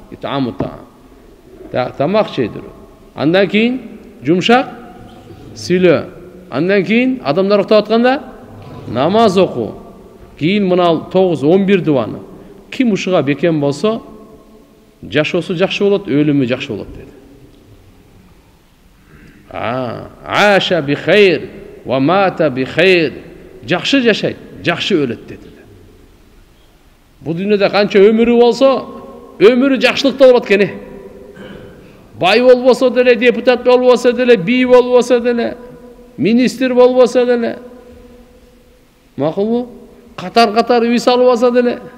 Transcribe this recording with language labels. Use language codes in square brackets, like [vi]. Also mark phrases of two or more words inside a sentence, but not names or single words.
[ky] Тамак жедирүү. Андан кейін жумшак сүйлөө. Андан кейін адамдар уктап атканда намаз окуу. Кейін мына 9-11 дуаны. Ким ушуга бекем болсо, жашоосу жакшы болот, өлүмү жакшы болот деди. [ar] عاش بخير ومات بخير. [ky] Жакшы жашайт, жакшы өлөт деди. Бул дүйнөдө канча өмүрү болсо, өмүрү жакшылыкта болот экен. Бай болбосо деле, депутат болбосо деле, бий болбосо деле, министр болбосо деле. Макулбу? Катар үй салбаса деле.